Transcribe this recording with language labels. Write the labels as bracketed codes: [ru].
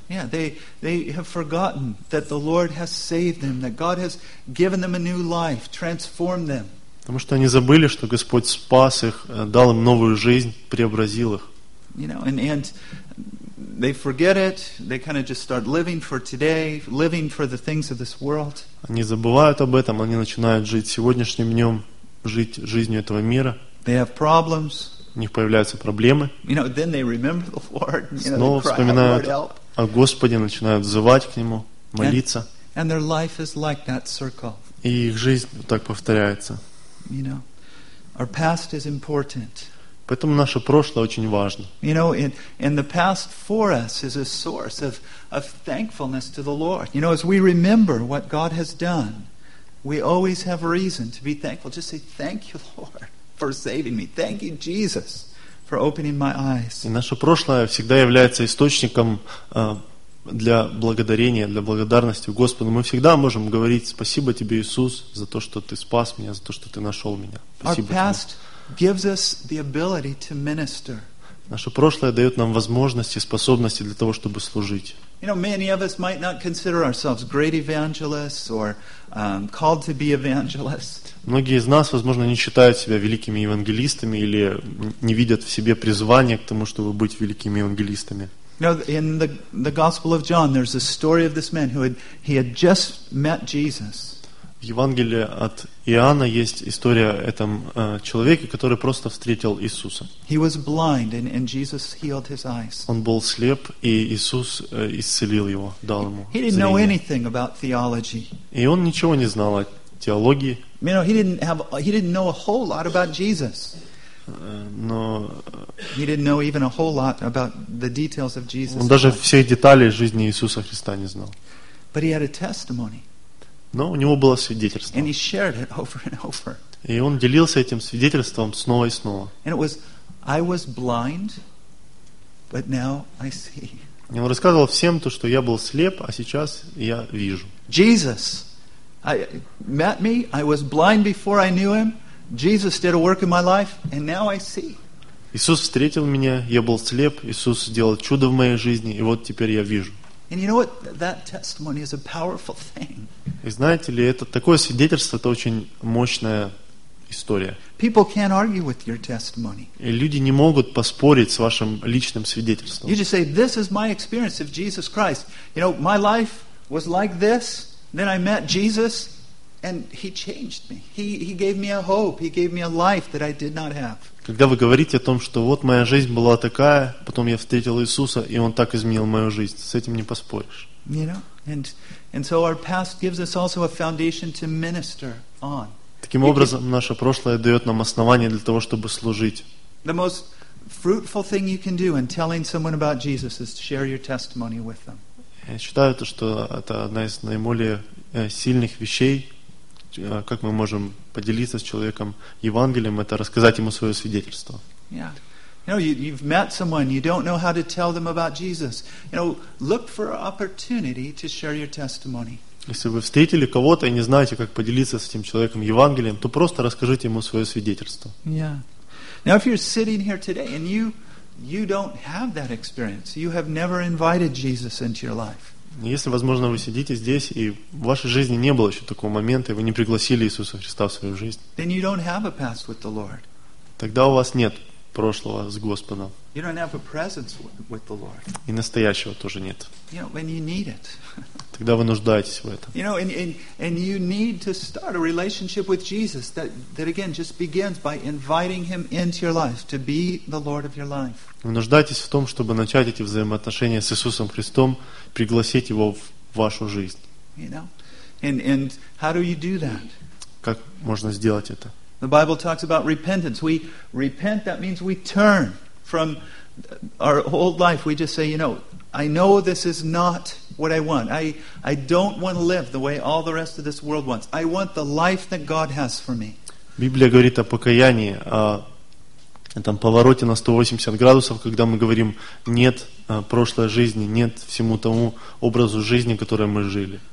[en] Yeah, they have forgotten that the Lord has saved them, that God has given them a new life, transformed them. [ru] Потому что они забыли, что Господь спас их, дал им новую жизнь, преобразил их. [en] You know, and they forget it. They kind of just start living for today, living for the things of this world. [ru] Они забывают об этом, они начинают жить сегодняшним днем. Жить жизнью этого мира. [en] They have problems. [ru] У них появляются проблемы. [en] You know, then they remember the Lord, you know, [ru] снова вспоминают о Господе, начинают взывать к Нему, молиться. [en] And their life is like that circle. [ru] И их жизнь так повторяется. [en] You know, our past is important. [ru] Поэтому наше прошлое очень важно. [en] You know, and the past for us is a source of thankfulness to the Lord. You know, as we remember what God has done, we always have a reason to be thankful. Just say, thank you, Lord, for saving me. Thank you, Jesus, for opening my eyes. [ru] И наше прошлое всегда является источником для благодарения, для благодарности Господу. Мы всегда можем говорить, спасибо тебе, Иисус, за то, что ты спас меня, за то, что ты нашел меня. Спасибо тебе. [en] Our past gives us the ability to minister. [ru] Наше прошлое дает нам возможности, способности для того, чтобы служить. [en] You know, many of us might not consider ourselves great evangelists or called to be evangelists. [ru] Многие из нас, возможно, не считают себя великими евангелистами или не видят в себе призвание к тому, чтобы быть великими евангелистами. [en] You know, in the Gospel of John, there's a story of this man who had just met Jesus. [ru] В Евангелии от Иоанна есть история о этом человеке, который просто встретил Иисуса. [en] He was blind and Jesus healed his eyes. [ru] Он был слеп, и Иисус исцелил его, дал ему зрение. [en] He didn't know anything about theology. [ru] И он ничего не знал о теологии. [en] You know, he didn't know a whole lot about Jesus. [ru] Но [en] he didn't know even a whole lot about the details of Jesus. [ru] Он даже всех деталей жизни Иисуса Христа не знал. [en] But he had a testimony. [ru] Но у него было свидетельство. [en] And he shared it over and over. [ru] И он делился этим свидетельством снова и снова. [en] And it was, I was blind, but now I see. [ru] И он рассказывал всем то, что я был слеп, а сейчас я вижу. [en] Jesus met me, I was blind before I knew him. Jesus did a work in my life, and now I see. [ru] Иисус встретил меня, я был слеп, Иисус сделал чудо в моей жизни, и вот теперь я вижу. [en] And you know what? That testimony is a powerful thing. [ru] И знаете ли, это такое свидетельство, это очень мощная история. [en] People can't argue with your testimony. [ru] И люди не могут поспорить с вашим личным свидетельством. [en] You just say, "This is my experience of Jesus Christ. You know, my life was like this. Then I met Jesus, and He changed me. He gave me a hope. He gave me a life that I did not have." [ru] Когда вы говорите о том, что вот моя жизнь была такая, потом я встретил Иисуса, и Он так изменил мою жизнь, с этим не поспоришь. [en] You know, and so our past gives us also a foundation to minister on. [ru] Таким образом, наше прошлое дает нам основание для того, чтобы служить. [en] The most fruitful thing you can do in telling someone about Jesus is to share your testimony with them. [ru] Я считаю, что это одна из наиболее сильных вещей, как мы можем поделиться с человеком Евангелием, это рассказать ему свое свидетельство. [en] Yeah. You know, you've met someone, you don't know how to tell them about Jesus. You know, look for an opportunity to share your testimony. [ru] Если вы встретили кого-то и не знаете, как поделиться с этим человеком Евангелием, то просто расскажите ему свое свидетельство. [en] Yeah. Now, if you're sitting here today and you don't have that experience, you have never invited Jesus into your life. [ru] Если, возможно, вы сидите здесь и в вашей жизни не было еще такого момента, и вы не пригласили Иисуса Христа в свою жизнь, [en] then you don't have a past with the Lord. [ru] Тогда у вас нет прошлого с Господом. [en] You don't have a presence with the Lord. [ru] И настоящего тоже нет. [en] You know, when you need it. [ru] Тогда вы нуждаетесь в этом. [en] You know, and you need to start a relationship with Jesus that again just begins by inviting him into your life to be the Lord of your life. [ru] Вы нуждаетесь в том, чтобы начать эти взаимоотношения с Иисусом Христом, пригласить его в вашу жизнь. [en] You know? And how do you do that? [ru] Как можно сделать это? [en] The Bible talks about repentance. We repent, that means we turn from our old life. We just say, you know, I know this is not what I want. I don't want to live the way all the rest of this world wants. I want the life that God has for me. [ru] Библия говорит о покаянии, о этом повороте на 180 градусов, когда мы говорим нет прошлой жизни, нет всему тому образу жизни, который мы жили.